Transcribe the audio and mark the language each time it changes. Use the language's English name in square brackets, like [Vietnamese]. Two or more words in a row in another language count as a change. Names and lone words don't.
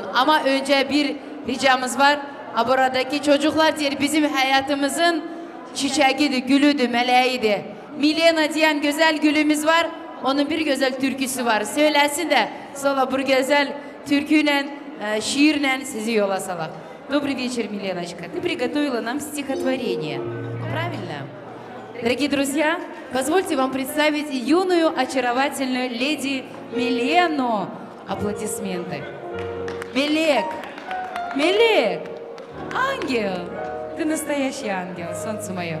[Turkish] Ama önce bir ricamız var. Buradaki çocuklar diyor bizim hayatımızın çiçeğiydi, gülüydü, meleğiydi. Milena diyen güzel gülümüz var. Onun bir güzel türküsü var. Söylesin de sonra bu güzel türküyle, şiirle sizi yola salak. [Russian] Добрый вечер, Миленочка. Ты приготовила нам стихотворение. Правильно? Дорогие друзья, позвольте вам представить юную, очаровательную леди Милену. Аплодисменты. Мелек, Мелек, ангел, ты настоящий ангел, солнце мое.